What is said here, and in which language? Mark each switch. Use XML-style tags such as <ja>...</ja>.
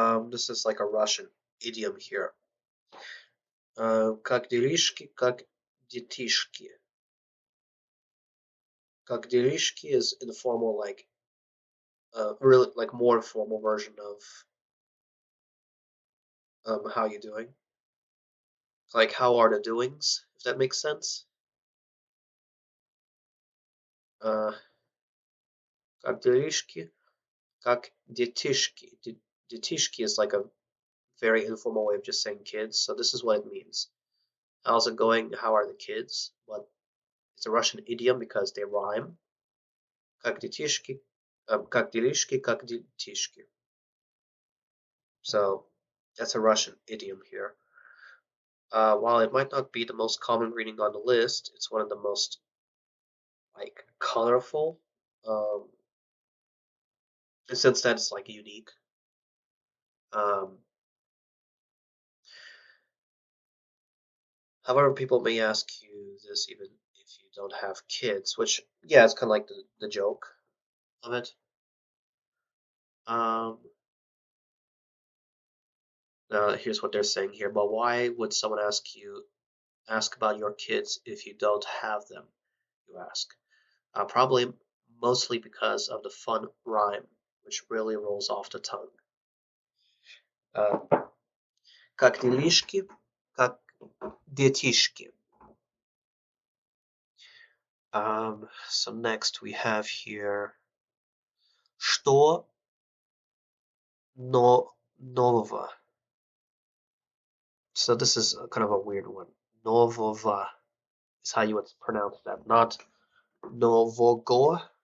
<en>This is like a Russian idiom here.</en> <ru>Как делишки, как детишки. Как делишки</ru> <en>is informal, like really like more formal version of how you doing. Like how are the doings, if that makes sense.</en> <ru>Как делишки, как детишки.</ru> <en>Детишки is like a very informal way of just saying kids, so this is what it means. How's it going? How are the kids? But it's a Russian idiom because they rhyme.</en> <ru>Как детишки, как делишки, как детишки.</ru> <en>So that's a Russian idiom here. While it might not be the most common greeting on the list, it's one of the most like colorful. Um, in the sense that it's like unique. Um, However, people may ask you this even if you don't have kids, which yeah, it's kind of like the joke of it. Um, Now here's what they're saying here. But why would someone ask about your kids if you don't have them? You ask. Probably mostly because of the fun rhyme, which really rolls off the tongue.</en> <ru>Как делишки, как детишки.</ru> <en>So next we have here</en> <ru>что нового.</ru> <en>So this is kind of a weird one. Нового is how you would pronounce that, not нового.</en>